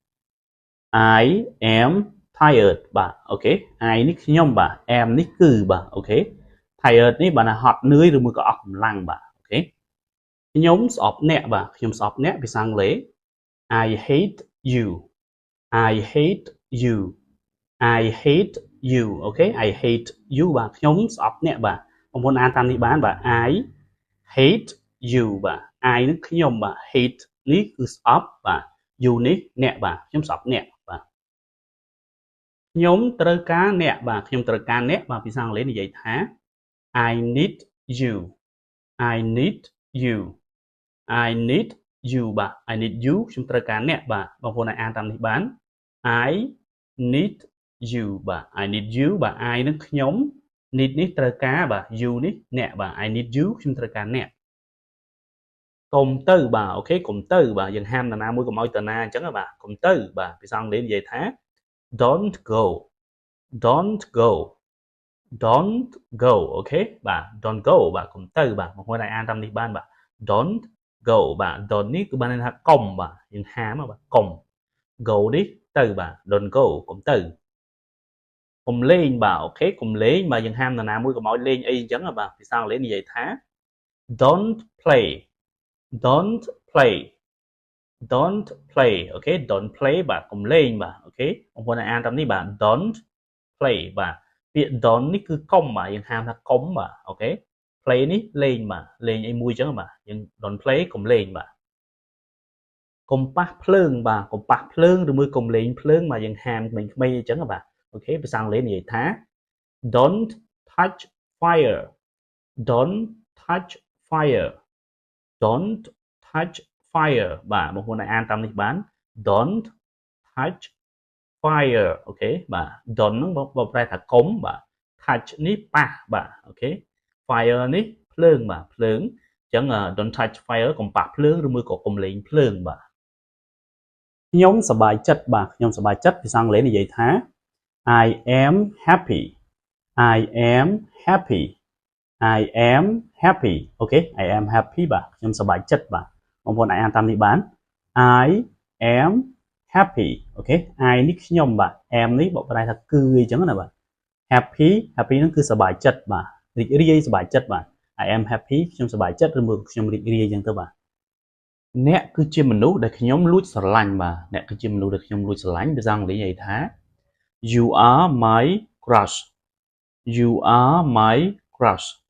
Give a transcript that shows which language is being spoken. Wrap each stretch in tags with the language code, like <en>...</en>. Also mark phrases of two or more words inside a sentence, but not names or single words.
<en>I am tired</en> <km>បាទអូខេ I នេះខ្ញុំបាទ am នេះគឺបាទអូខេ tired នេះបាទហត់នឿយឬមួយក៏អស់កម្លាំងបាទអូខេខ្ញុំស្អប់អ្នកបាទខ្ញុំស្អប់អ្នកភាសាអង់គ្លេស</km> <en>I hate you I hate you I hate you</en> <km>អូខេ</km> <en>I hate you</en> <km>បាទខ្ញុំស្អប់អ្នកបាទបងប្អូនអានតាមនេះបានបាទ</km> <en>I hate you</en> <km>បាទ I នឹងខ្ញុំបាទ hate នេះគឺស្អប់បាទ you នេះអ្នកបាទខ្ញុំស្អប់អ្នកបាទខ្ញុំត្រូវការអ្នកបាទខ្ញុំត្រូវការអ្នកបាទភាសាអង់គ្លេសនិយាយថា</km> <en>I need you I need you I need you</en> <km>បាទ</km> <en>I need you</en> <km>ខ្ញុំត្រូវការអ្នកបាទបងប្អូនអាចអានតាមនេះបាន</km> <en>I need you</en> <km>បាទ</km> <en>I need you</en> <km>បាទ I នឹងខ្ញុំ need នេះត្រូវការបាទ you នេះអ្នកបាទ</km> <en>I need you</en> <km>ខ្ញុំត្រូវការអ្នកកុំទៅបាទអូខេកុំទៅបាទយើងហាមតាណាមួយកុំឲ្យតាណាអញ្ចឹងបាទកុំទៅបាទភាសាអង់គ្លេសនិយាយថា</km> <en>don't go don't go don't go</en> <km>អូខេបាទ</km> <en>don't go</en> <km>បាទកុំទៅបាទបងប្អូនអាចអានតាមនេះបានបាទ</km> <en>don't go</en> <km>បាទ don't នេះគឺបានន័យថាកុំបាទយើងហាមបាទកុំ go នេះទៅបាទ</km> <en>don't go</en> <km>កុំទៅកុំលេងបាទអូខេកុំលេងបាទយើងហាមតាណាមួយកុំឲ្យលេងអីអញ្ចឹងបាទភាសាអង់គ្លេសនិយាយថា</km> <en>don't play don't play don't play</en> <km>អូខេ</km> <en>don't play</en> <km>បាទកុំលេងបាទអូខេបងប្អូនអានតាមនេះបាទ don't play បាទពាក្យ don't នេះគឺកុំបាទយើងហាមថាកុំបាទអូខេ play នេះលេងបាទលេងអីមួយអញ្ចឹងបាទយើង</km> <en>don't play</en> <km>កុំលេងបាទកុំប៉ះភ្លើងបាទកុំប៉ះភ្លើងឬមួយកុំលេងភ្លើងបាទយើងហាមក្មេងៗអញ្ចឹងបាទអូខេភាសាអង់គ្លេសនិយាយថា</km> <en>don't touch fire don't touch fire don't touch fire</en> <km>បាទបងប្អូនអានតាមនេះបាន</km> <en>don't touch fire</en> <km>អូខេបាទ don't ហ្នឹងបងប្រែថាកុំបាទ touch នេះប៉ះបាទអូខេ fire នេះភ្លើងបាទភ្លើងអញ្ចឹង</km> <en>don't touch</en> <km>fire កុំប៉ះភ្លើងឬមួយក៏កុំលេងភ្លើងបាទខ្ញុំសប្បាយចិត្តបាទខ្ញុំសប្បាយចិត្តភាសាអង់គ្លេសនិយាយថា</km> <en>I am happy I am happy I am happy</en> <km>អូខេ</km> <en>I am happy</en> <km>បាទខ្ញុំសប្បាយចិត្តបាទបងប្អូនអាចអានតាមនេះបាន</km> <en>I am happy</en> <km>អូខេ I នេះខ្ញុំបាទ am នេះបកប្រែថាគឺអីចឹងណាបាទ</km> <en>happy happy</en> <km>ហ្នឹងគឺសប្បាយចិត្តបាទរីករាយសប្បាយចិត្តបាទ</km> <en>I am happy</en> <km>ខ្ញុំសប្បាយចិត្តឬមួយខ្ញុំរីករាយចឹងទៅបាទអ្នកគឺជាមនុស្សដែលខ្ញុំលួចស្រឡាញ់បាទអ្នកគឺជាមនុស្សដែលខ្ញុំលួចស្រឡាញ់ភាសាអង់គ្លេសនិយាយថា</km> <en>You are my crush You are my crush</en>